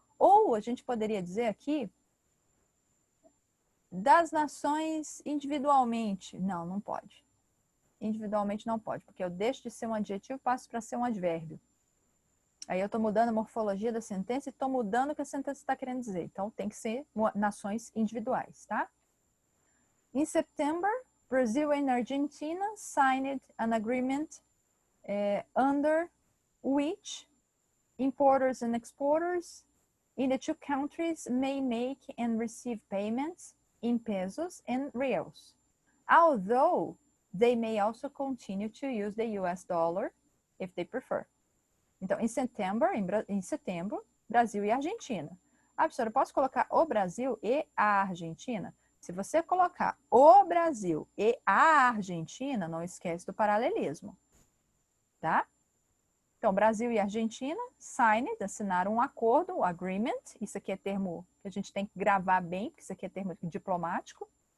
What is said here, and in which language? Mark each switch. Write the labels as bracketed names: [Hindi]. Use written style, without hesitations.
[Portuguese] Ou a gente poderia dizer aqui, das nações individualmente. Não, não pode. Individualmente não pode, porque eu deixo de ser um adjetivo e passo para ser um advérbio. Aí eu estou mudando a morfologia da sentença e estou mudando o que a sentença está querendo dizer. Então, tem que ser nações individuais, tá? [English] In September, Brazil and Argentina signed an agreement under which importers and exporters in the two countries may make and receive payments in pesos and reals, although they may also continue to use the US dollar if they prefer. [Portuguese] Então, em setembro, Brasil e Argentina. Ah, professora, eu posso colocar o Brasil e a Argentina? Se você colocar o Brasil e a Argentina, não esquece do paralelismo, tá? Então, Brasil e Argentina, signed, assinaram um acordo, um agreement, isso aqui é termo que a gente tem que gravar bem, porque isso aqui é termo diplomático.